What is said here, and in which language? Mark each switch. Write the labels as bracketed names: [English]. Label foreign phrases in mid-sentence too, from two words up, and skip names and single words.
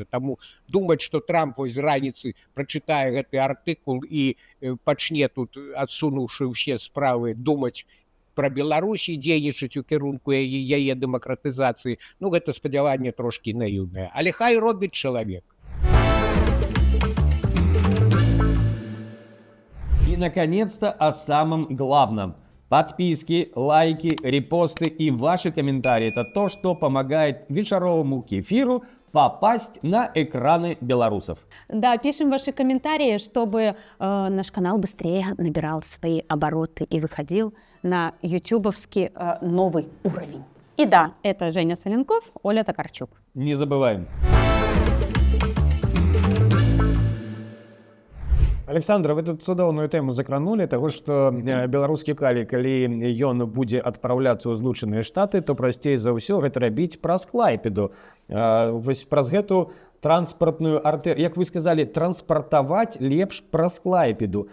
[Belarusian] Таму думаць, што Трамп вось раніцы прачытае гэты артыкул і пачне тут, адсунуўшы ўсе справы, думаць пра Беларусь і дзейнічаць у кірунку яе дэмакратызацыі, ну гэта спадзяванне трошкі наіўнае. Але хай робіць чалавек. [Russian] И, наконец-то, о самом главном. Подписки, лайки, репосты и ваши комментарии – это то, что помогает вечеровому кефиру попасть на экраны белорусов. Да, пишем ваши комментарии, чтобы наш канал быстрее набирал свои обороты и выходил на ютубовский новый уровень. И да, это Женя Соленков, Оля Токарчук. Не забываем. [Belarusian] Александра, вы тут цудоўную тэму закранули, таго, што беларускі калі ён будзе адпраўляцца ў Злучаныя Штаты, то прасцей за ўсё гэта рабіць праз Клайпеду. Вось праз гэту транспартную артэрыю, як вы сказали, транспартаваць лепш праз Клайпеду.